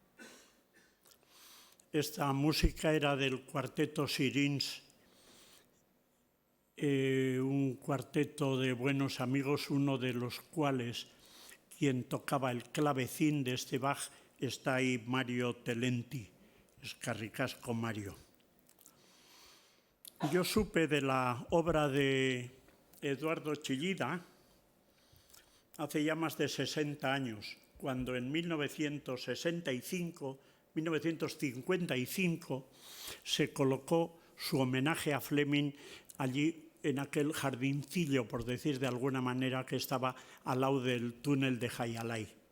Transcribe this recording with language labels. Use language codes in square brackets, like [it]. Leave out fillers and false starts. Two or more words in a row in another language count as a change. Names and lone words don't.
[es] Esta música era del cuarteto Sirins, un cuarteto de buenos amigos, uno de los cuales, quien tocaba el clavecín de este Bach, está ahí, Mario Telenti. [eu] Eskerrik asko, Mario. [es] Yo supe de la obra de Eduardo Chillida hace ya más de 60 años, cuando en 1955 se colocó su homenaje a Fleming allí en aquel jardincillo, por decir de alguna manera, que estaba al lado del túnel de Jaialai.